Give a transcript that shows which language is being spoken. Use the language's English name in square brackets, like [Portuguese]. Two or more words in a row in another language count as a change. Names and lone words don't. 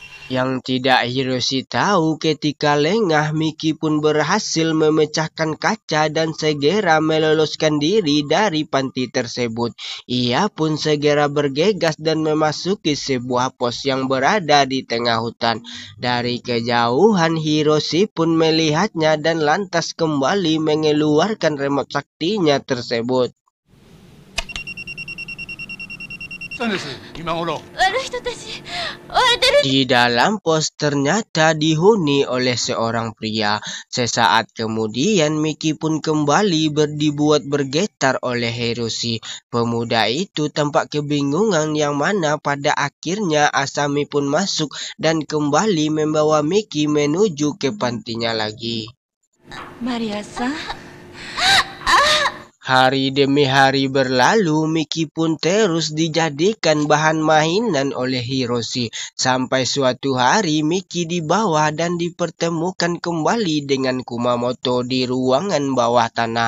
[Indonesian] Yang tidak Hiroshi tahu ketika lengah Miki pun berhasil memecahkan kaca dan segera meloloskan diri dari panti tersebut. Ia pun segera bergegas dan memasuki sebuah pos yang berada di tengah hutan. Dari kejauhan Hiroshi pun melihatnya dan lantas kembali mengeluarkan remote saktinya tersebut. [Japanese] そうです今頃 [Indonesian] Di dalam pos ternyata dihuni oleh seorang pria. Sesaat kemudian Miki pun kembali dibuat bergetar oleh Hiroshi. Pemuda itu tampak kebingungan yang mana pada akhirnya Asami pun masuk dan kembali membawa Miki menuju ke pantinya lagi. マリアさん Hari demi hari berlalu, Miki pun terus dijadikan bahan mainan oleh Hiroshi. Sampai suatu hari Miki dibawa dan dipertemukan kembali dengan Kumamoto di ruangan bawah tanah.